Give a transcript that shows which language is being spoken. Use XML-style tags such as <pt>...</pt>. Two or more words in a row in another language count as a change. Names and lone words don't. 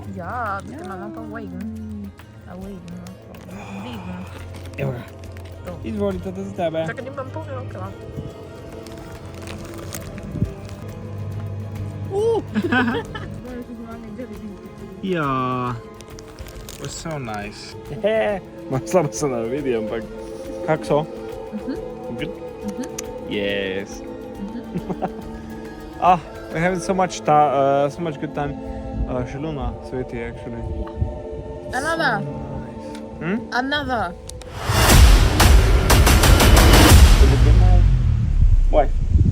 <sl>Ja, da imamo pa Wagen. Evo ga. Izvolite, to za tebe. Čakaj, nimam povedal, kaj. Ja.</sl> <en>Was so nice.</en> <sl>Slabo se ne vidi, ampak... Kak so?</sl> <en>Good? Yes. We're having so much good time.</en> <sl>Še luna sveti,</sl> <en>actually. Another. Hmm? Another. Why?</en>